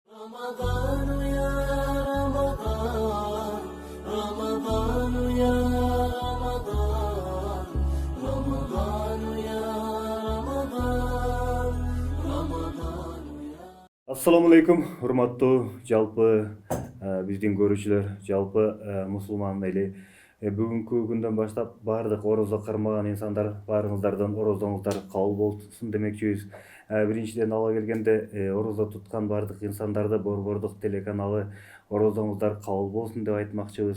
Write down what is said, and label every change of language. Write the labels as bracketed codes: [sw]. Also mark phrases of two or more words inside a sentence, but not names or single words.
[ar] رمضان يا رمضان رمضان يا رمضان رمضان يا رمضان رمضان يا السلام عليكم, [ky] урматтуу жалпы биздин көрүүчүлөр, жалпы мусулман эли бүгүнкү күндөн баштап баардык орозо кармаган инсандар баарыңыздардан орозоңуздар кабыл болсун демекчибиз. Биринчиден ала келгенде орозо туткан баардык инсандарды Борбордук телеканалы орозоңуздар кабыл болсун деп айтмакчыбыз.